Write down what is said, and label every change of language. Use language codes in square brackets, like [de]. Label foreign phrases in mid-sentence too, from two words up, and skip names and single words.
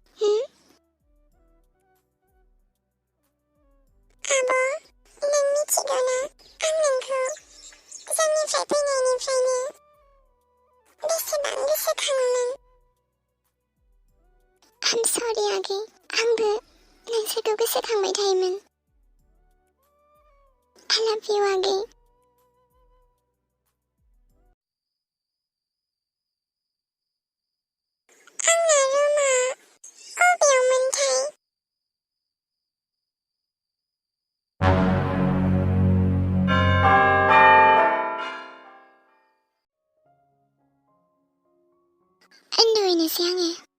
[brx] आब' नों मिथिगौना आं नोंखौ जोंनिफ्राय फैनायनिफ्रायनो बेसेबां गोसोखाङोमोन। [en] I'm sorry [brx] आगे, आंबो नोंसोरखौ गोसोखांबाय थायोमोन। [en] I love you [brx] आगे। आंना रुमा अबेयावमोनथाय? उन्दुहैनोसै आङो।